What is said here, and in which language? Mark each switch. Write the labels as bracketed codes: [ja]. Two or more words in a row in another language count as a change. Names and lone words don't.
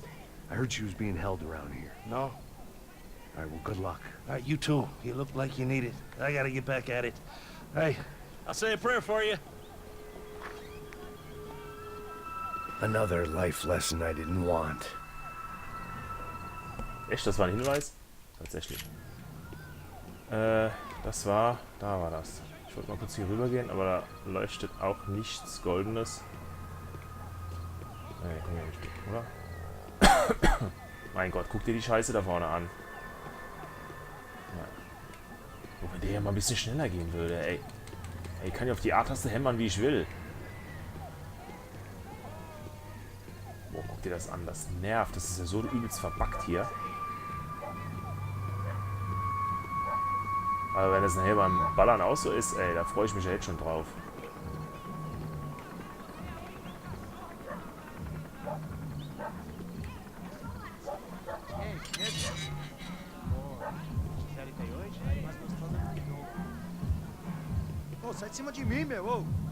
[en] I heard she was being held around here. No? All right, well, good luck. All right, you too. You look like you need it. I gotta get back at it. Hey, I'll say a prayer for you. Another life lesson I didn't want. [de] Echt, das war ein Hinweis? Tatsächlich. Das war... Da war das. Ich wollte mal kurz hier rüber gehen, aber da leuchtet auch nichts Goldenes. Nee, kann ja nicht gehen, oder? Mein Gott, guck dir die Scheiße da vorne an. Ja. Oh, wenn der ja mal ein bisschen schneller gehen würde, ey. Ich kann ja auf die A-Taste hämmern, wie ich will. Boah, guck dir das an, das nervt. Das ist ja so übelst verbuggt hier. Aber wenn das nachher beim Ballern auch so ist, ey, da freue ich mich ja jetzt schon drauf. [pt] Ô, sai de cima de mim, meu, ô.